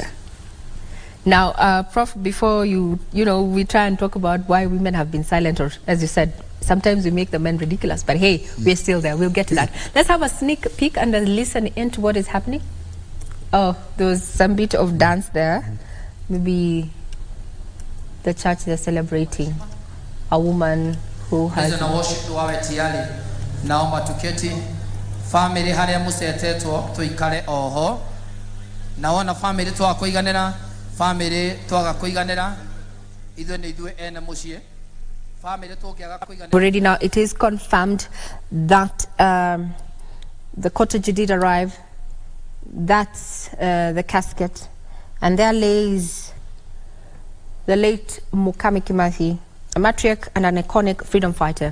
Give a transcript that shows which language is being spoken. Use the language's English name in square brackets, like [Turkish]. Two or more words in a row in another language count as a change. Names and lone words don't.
[English] Now, Prof, before we try and talk about why women have been silent, or as you said, sometimes we make the men ridiculous, but hey, we're still there. We'll get to that. Let's have a sneak peek and listen into what is happening. Oh, there was some bit of dance there. Maybe the church, they're celebrating a woman who has... [Swahili] naomba tuketi [Kikuyu] family haria musetetwo tuikare oho naona family twakuiganira family twaga kuiganira ithu ni ithu ene mucie family twaga kuiganira. [English] Already now it is confirmed that the cortege did arrive. That's the casket, and there lays the late Mukami Kimathi, a matriarch and an iconic freedom fighter.